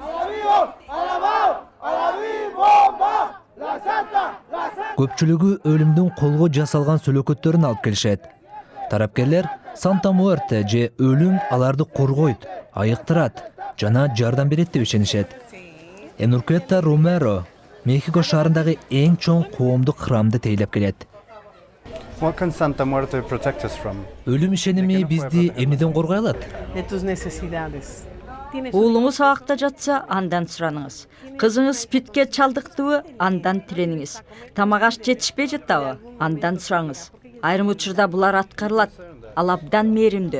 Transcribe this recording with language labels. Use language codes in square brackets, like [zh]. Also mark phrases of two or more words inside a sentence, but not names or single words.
[ky] Көпчүлүгү өлүмдүн колго жасалган сүлөкөттөрүн алып келишет. Тарапкерлер Санта Муэрте же өлүм аларды коргойт, айыктырат жана жардам берет деп ишенишет. Энуркета Ромеро Мехико шаарындагы эң чоң коомдук храмды тейлеп келет. [en] What can Santa Muerte protect us from? [ky] Өлүм ишеними бизди эмнеден коргой алат? Уулуңуз абакта жатса, андан сураныңыз. Кызыңыз спидке чалдыктыбы, андан тилениңиз. Тамак аш жетишпей жатабы, андан сураңыз. Айрым учурда булар аткарылат. Ал абдан мээримдүү.